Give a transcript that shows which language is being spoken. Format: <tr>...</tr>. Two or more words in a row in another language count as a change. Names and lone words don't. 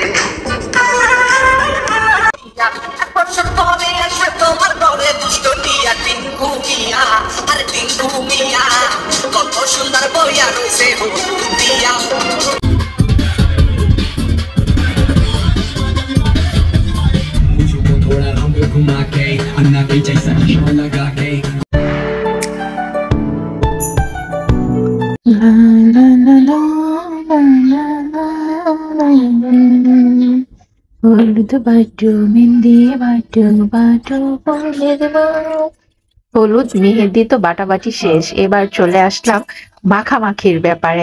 <bn>তোমার ঘরে দুষ্ট টিয়া টিঙ্কু মিয়া, আর টিঙ্কু মিয়া কত সুন্দর বইয়া রয়েছে দিয়া।</bn> <hi>थोड़ा रंग घुमा के अन्ना के जैसा शो लगा के</hi> <bn>হলুদ বাটু মেহেন্দি বাটু বাটু বলে দেব। হলুদ মেহেদি তো বাটাবাটি শেষ, এবার চলে আসলাম মাখামাখির ব্যাপারে।</bn>